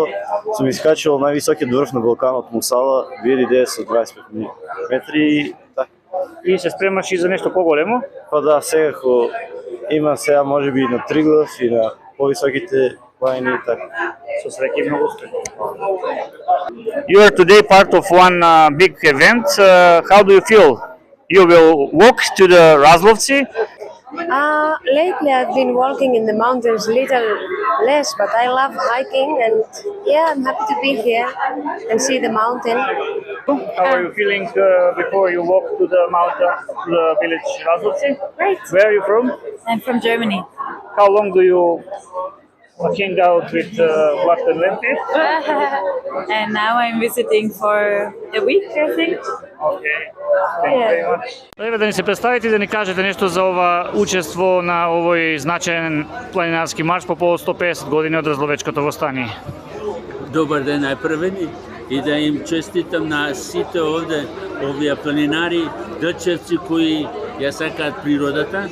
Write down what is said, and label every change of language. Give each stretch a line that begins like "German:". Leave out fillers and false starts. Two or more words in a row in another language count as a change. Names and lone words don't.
Macedonian: Сум искачувал највисокиот врв на вулканот Мусала, 2925 метри. И се спремаш и за нешто поголемо? Па да, секако има сега можеби на Триглав и на повисоките планини и така. Со среќа и многу успех.
English: You are today part of one big event. How do you feel? You will walk to the Razlovci. Lately I've been walking in the mountains little less, but I love hiking and yeah, I'm happy to be here and see the mountain. How are you feeling before you walk to the mountain, to the village Razlovci? Great. Where are you from? I'm from Germany. How long do you hang out with Vlad and Lempi? And now I'm visiting for a week, I think. Okay. Thank you very much.
Macedonian: Еве да ни се представите и да ни кажете нешто за ова учество на овој значаен планинарски марш по повод 150 години од Разловечкото востание. Добар ден најпрвени и да им честитам на сите овде, овие планинари, дечевци кои ја сакаат природата.